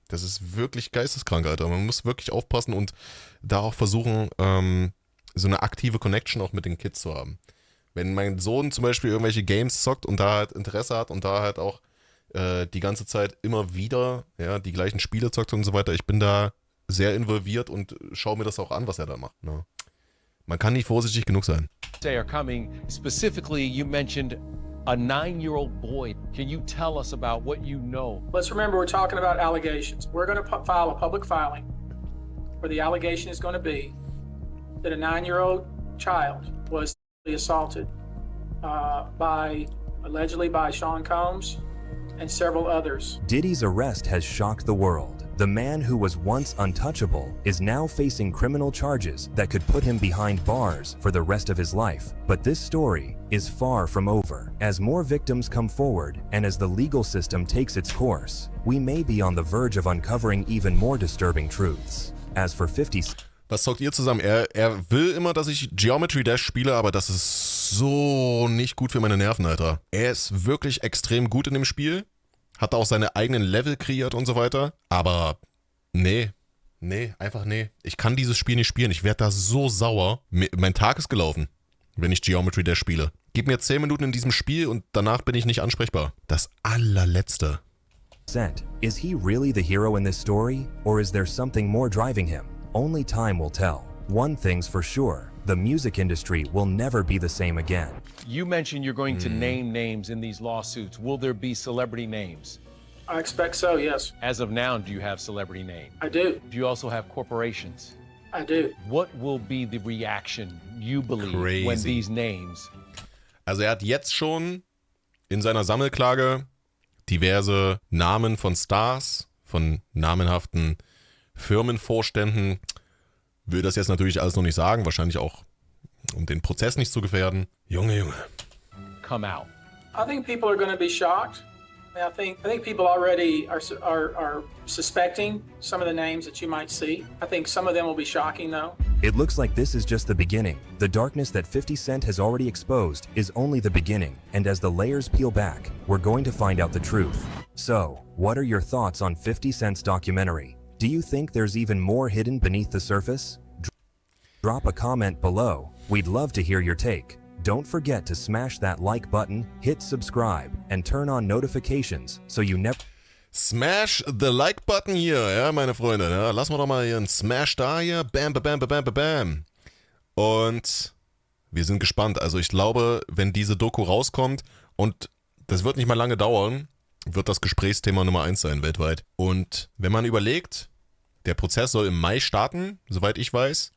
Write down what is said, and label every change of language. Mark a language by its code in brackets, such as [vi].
[de] Das ist wirklich geisteskrank, Alter. Man muss wirklich aufpassen und da auch versuchen, so eine aktive Connection auch mit den Kids zu haben. Wenn mein Sohn zum Beispiel irgendwelche Games zockt und da halt Interesse hat und da halt auch die ganze Zeit immer wieder die gleichen Spiele zockt und so weiter, ich bin da sehr involviert und schaue mir das auch an, was er da macht. Ne? Man kann nicht vorsichtig genug sein. [en] They are coming. Specifically, you mentioned a 9-year-old boy. Can you tell us about what you know? Let's remember we're talking about allegations. We're going to file a public filing where the allegation is going to be that a 9-year-old child was assaulted allegedly by Sean Combs and several others. Diddy's arrest has shocked the world. The man who was once untouchable is now facing criminal charges that could put him behind bars for the rest of his life. But this story is far from over. As more victims come forward and as the legal system takes its course, we may be on the verge of uncovering even more disturbing truths. As for 50... [de] Was zockt ihr zusammen? Er will immer, dass ich Geometry Dash spiele, aber das ist so nicht gut für meine Nerven, Alter. Er ist wirklich extrem gut in dem Spiel, hat auch seine eigenen Level kreiert und so weiter, aber nee, Nee, einfach nee. Ich kann dieses Spiel nicht spielen. Ich werde da so sauer. Mein Tag ist gelaufen, wenn ich Geometry Dash spiele. Gib mir 10 Minuten in diesem Spiel und danach bin ich nicht ansprechbar. Das allerletzte. [en] CENT, is he really the hero in this story, or is there something more driving him? Only time will tell. One thing's for sure, the music industry will never be the same again. You mentioned you're going to name names in these lawsuits. Will there be celebrity names? I expect so, yes. As of now, do you have celebrity names? I do. Do you also have corporations? I do. What will be the reaction, you believe, when these names... [de] Also er hat jetzt schon in seiner Sammelklage diverse Namen von Stars, von namenhaften Firmenvorständen. Will das jetzt natürlich alles noch nicht sagen, wahrscheinlich auch, um den Prozess nicht zu gefährden. Junge. [en] Come out. I think people are going to be shocked. I think people already are suspecting some of the names that you might see. I think some of them will be shocking, though. It looks like this is just the beginning. The darkness that 50 Cent has already exposed is only the beginning, and as the layers peel back, we're going to find out the truth. So, what are your thoughts on 50 Cent's documentary? Do you think there's even more hidden beneath the surface? Drop a comment below. We'd love to hear your take. Don't forget to smash that like button, hit subscribe, and turn on notifications so you never... Smash the like button [de] hier, ja, meine Freunde. Ja, lassen wir doch mal hier einen Smash da hier. Bam, bam, bam, bam, bam, bam. Und wir sind gespannt. Also ich glaube, wenn diese Doku rauskommt, und das wird nicht mal lange dauern, wird das Gesprächsthema Nummer 1 sein weltweit. Und wenn man überlegt, der Prozess soll im Mai starten, soweit ich weiß.